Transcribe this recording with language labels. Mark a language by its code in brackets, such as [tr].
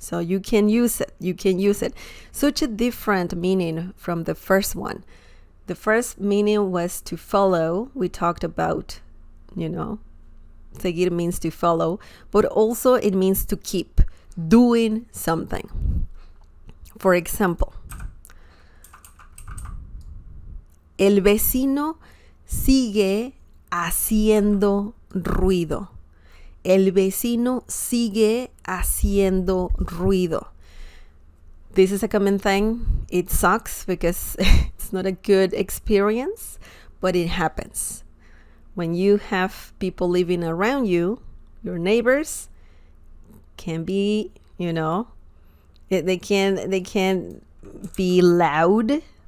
[en] So you can use it. Such a different meaning from the first one. The first meaning was to follow. We talked about, seguir means to follow, but also it means to keep doing something. For example, [es] el vecino sigue haciendo ruido. El vecino sigue haciendo ruido. [en] This is a common thing. It sucks because it's not a good experience, but it happens. When you have people living around you, your neighbors can be, they can be loud.